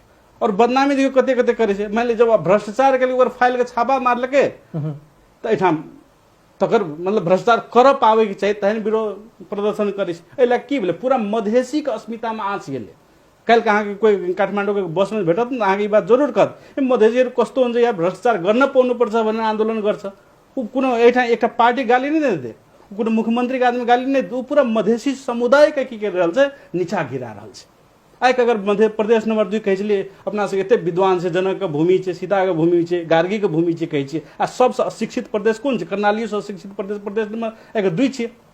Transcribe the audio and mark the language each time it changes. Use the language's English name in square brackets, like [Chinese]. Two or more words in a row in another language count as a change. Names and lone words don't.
[Maithili] और बदनामी देखियो कते कते करे छै। मान ली जब भ्रष्टाचार केलकै ओकर फाइल के छापा मारलकै त एठाम तकर मतलब भ्रष्टाचार कर पावे के चाहिए, तहन विरोध प्रदर्शन करे छै। एहि लए की भेलै पूरा मधेसी के अस्मिता में आँच गेलै। कल के अहाँके कोई काठमांडू के बस में भेटत न अहाँके ई बात जरूर कहत [Nepali] मधेसीहरु कस्तो हुन्छ या भ्रष्टाचार गर्न पाउनु पर्छ भनेर आन्दोलन गर्छ। [Maithili] उ कुनो एठा एकटा पार्टी गाली नहीं देते, कुनो मुख्यमंत्री के आदमी गाली नहीं, उ पूरा मधेसी समुदाय के की कर रहल छै नीचा गिरा रहल छै। आइ के अगर मध्य प्रदेश नंबर 2 कहै छलियै अपना सबके एते विद्वान छै, जनक के भूमि छै, सीता के भूमि छै, गार्गी के भूमि छै कहै छियै, आ सबसे अशिक्षित प्रदेश कोन छै? कर्णाली से अशिक्षित प्रदेश प्रदेश नंबर 2 छियै।